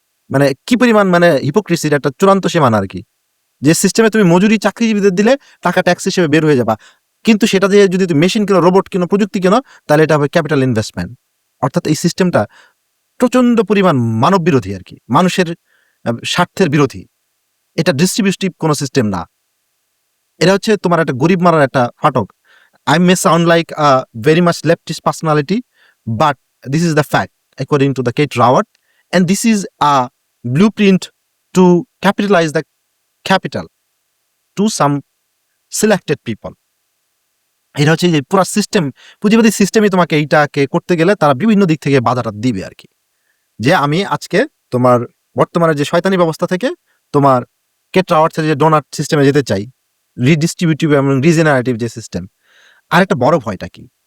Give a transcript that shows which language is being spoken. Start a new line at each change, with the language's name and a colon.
Bangla: মানে কি পরিমাণ মানে হিপোক্রিসির একটা চূড়ান্ত সীমানা আরকি। যে সিস্টেমে তুমি মজুরি চাকরিজীবীদের দিলে টাকা ট্যাক্স হিসেবে বের হয়ে যাবা, কিন্তু সেটা দিয়ে যদি তুমি মেশিন কিনো, রোবট কিনো, প্রযুক্তি কিনো, তাহলে এটা হবে ক্যাপিটাল ইনভেস্টমেন্ট। অর্থাৎ এই সিস্টেমটা প্রচন্ড পরিমাণ মানব বিরোধী আরকি। মানুষের স্বার্থের বিরোধী। এটা ডিস্ট্রিবিউটিভ কোনো সিস্টেম না। এটা হচ্ছে তোমার একটা গরিব মারার একটা ফাটক।
English: I may sound like a very much leftist personality, but this is the fact according to the Kate Raworth, and this is a blueprint to capitalize the capital to some selected people.
Bangla: এটা হচ্ছে যে পুরা system, পুঁজিবাদী সিস্টেমই তোমাকে এইটাকে করতে গেলে তারা বিভিন্ন দিক থেকে বাধাটা দিবে আরকি। যে আমি আজকে তোমার বর্তমানে যে শয়তানি ব্যবস্থা থেকে তোমার কেট রাওয়ার্থের যে ডোনাট সিস্টেমে যেতে চাই, রিডিস্ট্রিবিউটিভ এবং রিজেনারেটিভ যে সিস্টেম। আরেকটা বড় ভয়টা কি?